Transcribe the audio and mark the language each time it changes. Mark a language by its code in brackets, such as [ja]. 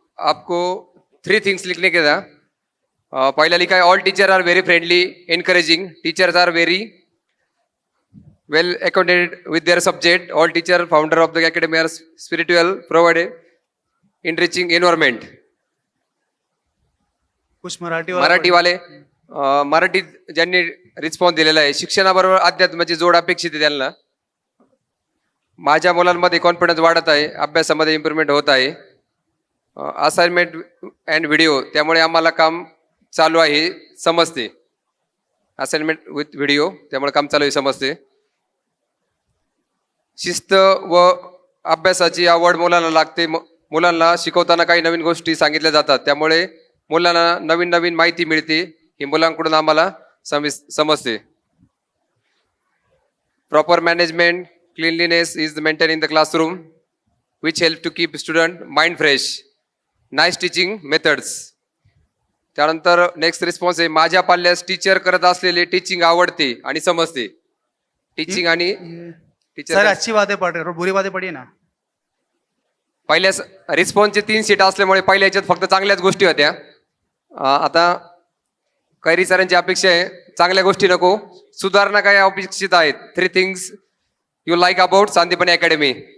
[hi] आपको 3 things लिखने के था। पहला लिखा है [en] All teacher are very friendly encouraging, teachers are very well acquainted with their subject, all teacher founder of the academy are spiritual, provide enriching environment. [hi] कुछ मराठी [mr] वाले मराठी ज्यांनी रिस्पॉन्स दिलेला आहे, शिक्षणाबरोबर अध्यात्माची जोड अपेक्षित आहे त्यांना। माझ्या मुलांमध्ये कॉन्फिडन्स वाढत आहे, अभ्यासामध्ये इम्प्रूव्हमेंट होत आहे, असाइनमेंट अँड व्हिडिओ त्यामुळे आम्हाला काम चालू आहे समजते, असाइनमेंट विथ व्हिडिओ त्यामुळे काम चालू आहे समजते। शिस्त व अभ्यासाची आवड मुलांना लागते, मुलांना शिकवताना काही नवीन गोष्टी सांगितल्या जातात त्यामुळे मुलांना नवीन नवीन माहिती मिळते, ही मुलांकडून आम्हाला समजते। [en] Proper management, cleanliness is maintain in the classroom which help to keep student mind fresh, nice teaching methods. [mr] त्यानंतर नेक्स्ट रिस्पॉन्स आहे, माझ्या पाल्यास टीचर करत असलेले टीचिंग आवडते आणि समजते। टीचिंग आणि टीचर [hi] सर अच्छी बातें पढ़ रहे हो, बुरी बातें पढ़िए ना। [mr] पहिल्या रिस्पॉन्सचे 3 सीट असल्यामुळे पहिल्या याच्यात फक्त चांगल्याच गोष्टी होत्या। आता कैरी सरांची अपेक्षा आहे चांगल्या गोष्टी नको, सुधारणा काय अपेक्षित आहेत। [en] 3 things you like about Sandipani Academy.